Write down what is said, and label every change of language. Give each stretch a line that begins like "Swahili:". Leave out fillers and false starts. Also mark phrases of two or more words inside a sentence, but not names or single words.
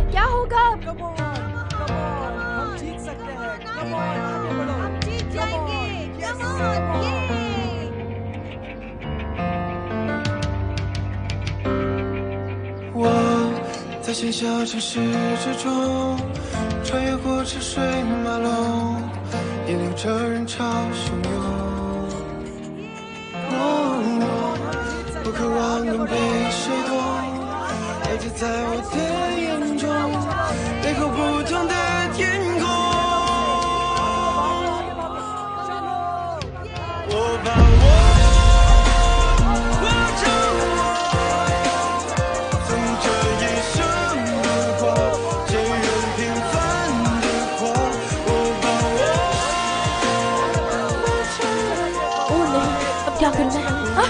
Hindi: क्या होगा? हम जीत सकते हैं।
English: Come on,
Hindi: आगे बढ़ो। हम जीत जाएंगे।
English: Come on, yeah!
Chinese: 我在喧嚣城市之中，穿越过车水马龙，也流着人潮汹涌。我渴望能被谁懂，了解在我的眼中，背后不同的天空。我把我握着我，从这一生的光，这人平凡的狂。我把我握着我。
Hindi: ओह नहीं, अब क्या करना है? हाँ?